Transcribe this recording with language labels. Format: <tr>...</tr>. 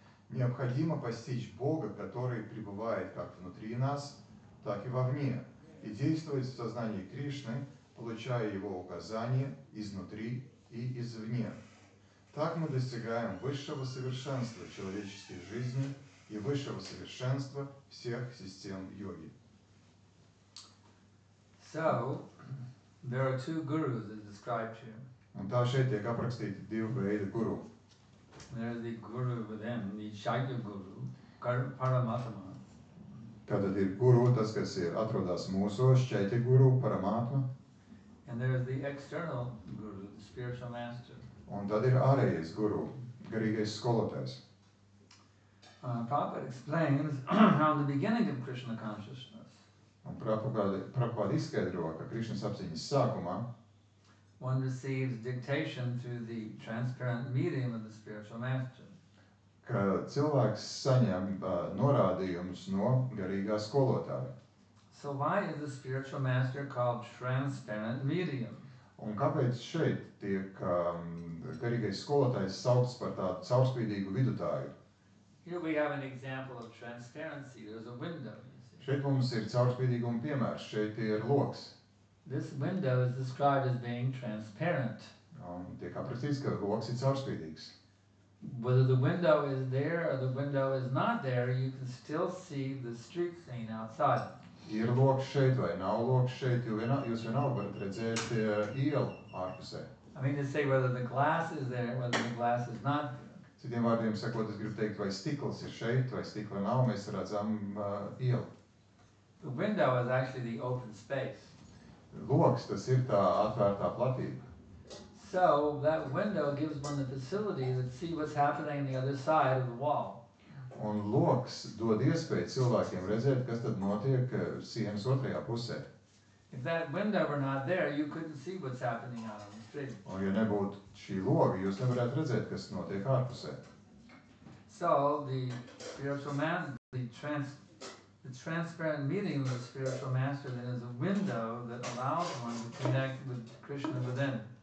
<ru>Необходимо постичь Бога, который пребывает как внутри нас, так и вовне, и действовать в сознании Кришны, получая Его указания изнутри и извне. Так мы достигаем высшего совершенства человеческой жизни и высшего совершенства всех систем йоги.</ru> <en>So, there are two gurus as described here.</en> <lv>Un tā šeit tiek aprakstīti divi veidi guru.</lv> <en>There is the guru within, the Shaikya guru, Paramatma.</en> <lv>Tātad ir guru, tas, kas ir atrodas mūsos, šķaitja guru, paramātma.</lv> <en>And there is the external guru, the spiritual master.</en> <lv>Un tad ir ārējais guru, garīgais skolotājs.</lv> <en>Prabhupada explains how in the beginning of Krishna consciousness,</en> <lv>Un Prabhupada izskaidro, ka Krišnas apziņas sākumā</lv> <en>one receives dictation through the transparent medium of the spiritual master.</en> <lv>Ka cilvēks saņem norādījumus no garīgā skolotāja.</lv> <en>So why is the spiritual master called transparent medium?</en> <lv>Un kāpēc šeit tiek garīgais skolotājs saukts par tādu caurspīdīgu vidutāju?</lv> <en>Here we have an example of transparency. There's a window, you see.</en> <lv>Šeit mums ir caurspīdīguma piemērs, šeit ir loks.</lv> <en>This window is described as being transparent.</en> <lv>Un tiek aprakstīts, ka loks ir caurspīdīgs.</lv> <en>Whether the window is there or the window is not there, you can still see the street scene outside.</en> <lv>Ir loks šeit vai nav loks šeit, jūs vienalga varat redzēt ielu ārpusē.</lv> <en>I mean to say whether the glass is there, whether the glass is not there.</en> <lv>Citiem vārdiem sakot, es gribu teikt, vai stikls ir šeit, vai stikla nav, mēs redzam ielu.</lv> <en>The window is actually the open space.</en> <lv>Loks, tas ir tā atvērtā platība.</lv> <en>So that window gives one the facility to see what's happening on the other side of the wall.</en> <lv>Un loks dod iespēju cilvēkiem redzēt, kas tad notiek sienas otrajā pusē.</lv> <en>If that window were not there, you couldn't see what's happening out on the street.</en> <lv>Un ja nebūtu šī loga, jūs nevarētu redzēt, kas notiek ārpusē.</lv> <en>So the spiritual man, the transparent medium of the spiritual master then is a window that allows one to connect with Krishna within.</en>